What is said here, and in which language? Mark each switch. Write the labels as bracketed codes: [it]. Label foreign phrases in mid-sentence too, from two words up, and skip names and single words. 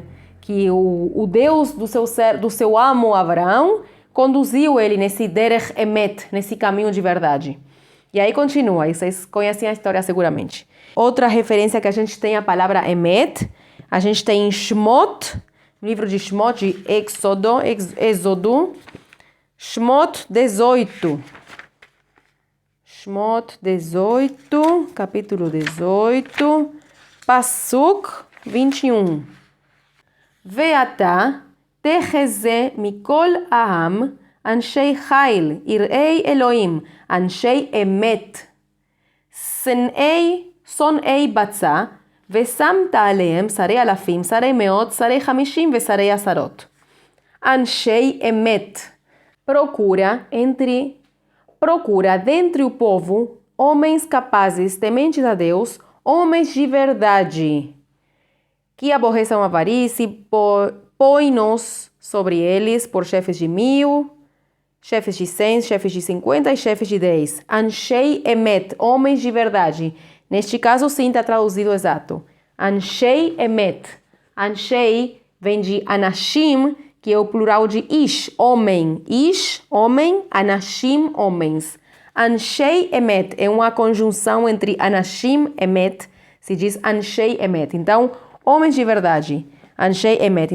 [pt] Que o Deus do seu amo Abraão conduziu ele nesse [he] דרך אמת, [pt] nesse caminho de verdade. E aí continua, e vocês conhecem a história seguramente. Outra referência que a gente tem a palavra emet, a gente tem em Shmot, no livro de Shmot, de Êxodo, Shmot 18. Shmot 18, capítulo 18, Pasuk 21. [he] ואתה תחזה מכל העם אנשי חיל יראי אלהים אנשי אמת שנאי בצע, ושמת עליהם שרי אלפים, שרי מאות, שרי 50 ושרי עשרות. אנשי אמת. [pt] Procura dentre o povo homens capazes, tementes a Deus, homens de verdade, que aborreçam a avarícia, põe-nos sobre eles por chefes de 1000, chefes de 100, chefes de 50 e chefes de 10. [he] אנשי אמת, [pt] homens de verdade. Neste caso, sim, está traduzido exato. [he] אנשי אמת. [pt] Anshei vem de anashim, que é o plural de ish, homem. Ish, homem, anashim, homens. [he] אנשי אמת [pt] é uma conjunção entre anashim, emet, se diz [he] אנשי אמת. [pt] Então, homens de verdade. [he] אנשי אמת.